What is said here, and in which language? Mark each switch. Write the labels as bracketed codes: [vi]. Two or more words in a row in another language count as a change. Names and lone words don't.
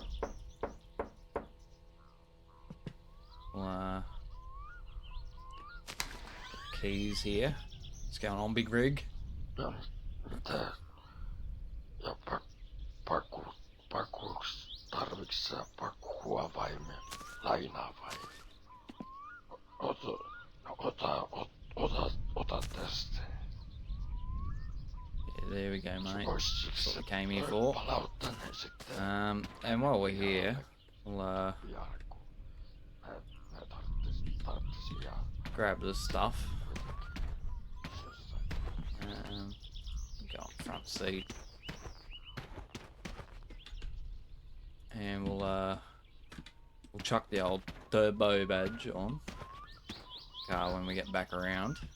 [en] Well, keys here. What's going on, big rig? [fi] Ja, pakuuks tarviks sä pakuavaimia lainaa vai? Ota tästä. [en] Yeah, there we go, mate. That's what we came here for. And while we're here, we'll grab this stuff. Go on front seat, and we'll chuck the old turbo badge on car when we get back around.